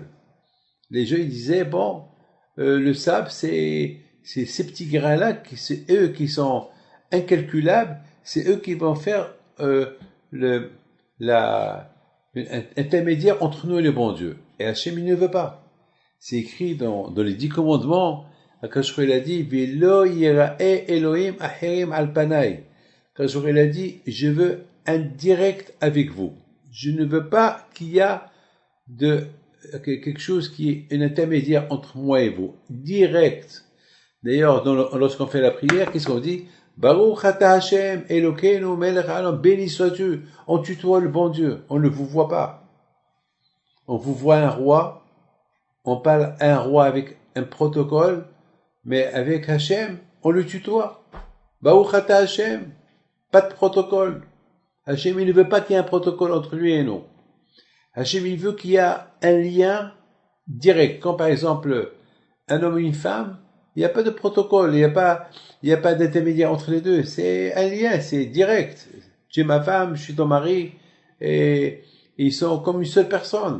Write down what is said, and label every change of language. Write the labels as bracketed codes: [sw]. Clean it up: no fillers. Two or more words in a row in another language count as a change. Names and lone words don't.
[fr] Les gens ils disaient, bon, le sable, c'est ces petits grains-là, c'est eux qui sont incalculables, c'est eux qui vont faire intermédiaire entre nous et le bon Dieu. Et Hachem, il ne veut pas. C'est écrit dans les 10 commandements. Akash il a dit, [he] ולא יראה אלוהים אחרים על פני. [fr] Akash il a dit, je veux un direct avec vous. Je ne veux pas qu'il y a quelque chose qui est un intermédiaire entre moi et vous. Direct. D'ailleurs, lorsqu'on fait la prière, qu'est-ce qu'on dit? [he] ברוך אתה השם, אלוקינו מלך העולם, [fr] béni sois-tu. On tutoie le bon Dieu. On ne vous voit pas. On vous voit un roi. On parle à un roi avec un protocole. Mais avec Hashem, on le tutoie. [he] ברוך אתה השם. [fr] Pas de protocole. Hashem, il ne veut pas qu'il y ait un protocole entre lui et nous. Hashem, il veut qu'il y ait un lien direct. Quand, par exemple, un homme et une femme, il n'y a pas de protocole, il n'y a pas d'intermédiaire entre les deux. C'est un lien, c'est direct. Tu es ma femme, je suis ton mari, et ils sont comme une seule personne.